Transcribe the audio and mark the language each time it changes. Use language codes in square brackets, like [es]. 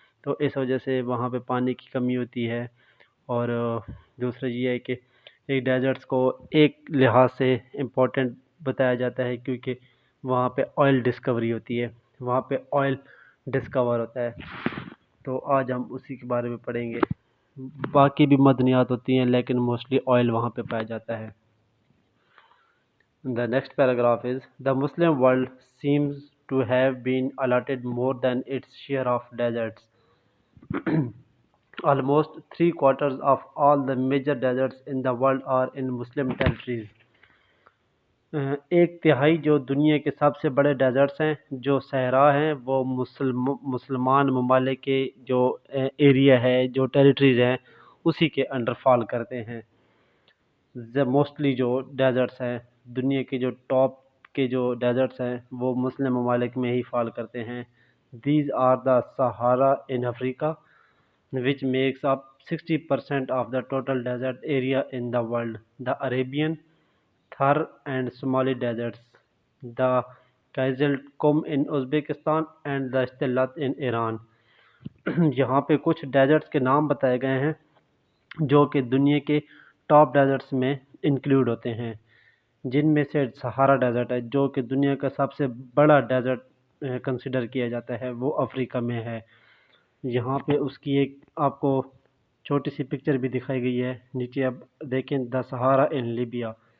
[ur] تو اس وجہ سے وہاں پہ پانی کی کمی ہوتی ہے. اور دوسرا یہ ہے کہ ایک ڈیزرٹس کو ایک لحاظ سے امپورٹنٹ بتایا جاتا ہے کیونکہ وہاں پہ آئل ڈسکوری ہوتی ہے، وہاں پہ آئل ڈسکور ہوتا ہے. تو آج ہم اسی کے بارے میں پڑھیں گے. باقی بھی معدنیات ہوتی ہیں لیکن موسٹلی آئل وہاں پہ پایا جاتا ہے. [en] The next paragraph is, the Muslim world seems to have been allotted more than its share of deserts. Almost 3/4 of all the major deserts in the world are in Muslim territories. [ur] ایک تہائی جو دنیا کے سب سے بڑے desserts ہیں، جو صحرا ہیں، وہ مسلمان ممالک کے جو ایریا ہے، جو ٹیریٹریز ہیں، اسی کے انڈر فال کرتے ہیں. موسٹلی جو ڈیزرٹس ہیں دنیا کے جو ٹاپ کے جو ڈیزرٹس ہیں وہ مسلم ممالک میں ہی فال کرتے ہیں. [en] These are the Sahara in Africa which makes up 60% of the total desert area in the world, the Arabian, Thar and Somali deserts, the Kizil Kum in Uzbekistan and the Stilat in Iran. [ur] یہاں پہ کچھ ڈیزرٹس کے نام بتائے گئے ہیں جو کہ دنیا کے ٹاپ ڈیزرٹس میں انکلوڈ ہوتے ہیں، جن میں سے سہارا ڈیزرٹ ہے جو کہ دنیا کا سب سے بڑا ڈیزرٹ کنسیڈر کیا جاتا ہے، وہ افریقہ میں ہے. یہاں پہ اس کی ایک آپ کو چھوٹی سی پکچر بھی دکھائی گئی ہے نیچے، اب دیکھیں [en] The Sahara in Libya.